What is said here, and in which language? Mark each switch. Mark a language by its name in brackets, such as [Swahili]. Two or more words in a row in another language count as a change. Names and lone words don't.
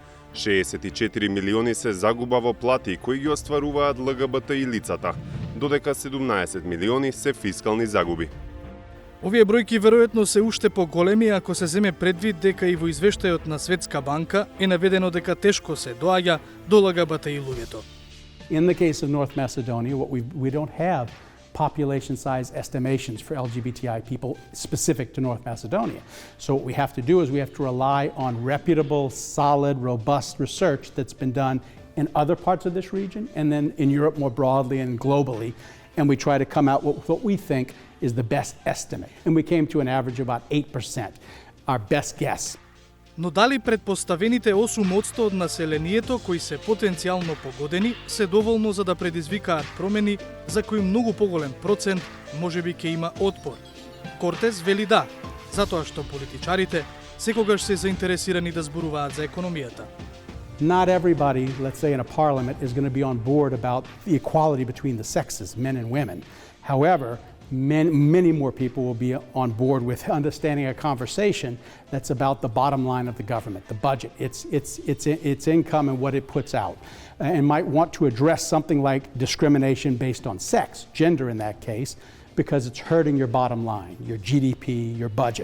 [Macedonian] 64 милиони се загуба во плати кои ги остваруваат ЛГБТ и лицата, додека 17 милиони се фискални загуби. Овие бројки веројатно се уште поголеми ако се земе предвид дека и во извештајот на Светска банка е наведено дека тешко се доаѓа до ЛГБТ и луѓето. [English] In the case of North Macedonia, we don't have population size estimations for LGBTI people specific to North Macedonia. So what we have to do is we have to rely on reputable, solid, robust research that's been done in other parts of this region and then in Europe more broadly and globally. And we try to come out with what we think is the best estimate. And we came to an average of about 8%, our best guess. [Macedonian] Но дали предпоставените 8% од населението кои се потенцијално погодени се доволно за да предизвикаат промени за кои многу поголем процент можеби ќе има отпор? Кортес вели да, затоа што политичарите секогаш се заинтересирани да зборуваат за економијата. [English] Not everybody, let's say in a parliament, is going to be on board about the equality between the sexes, men and women. However, many more people will be on board with understanding a conversation that's about the bottom line of the government, the budget, its income and what it puts out, and might want to address something like discrimination based on sex, gender in that case, because it's hurting your bottom line, your GDP, your budget.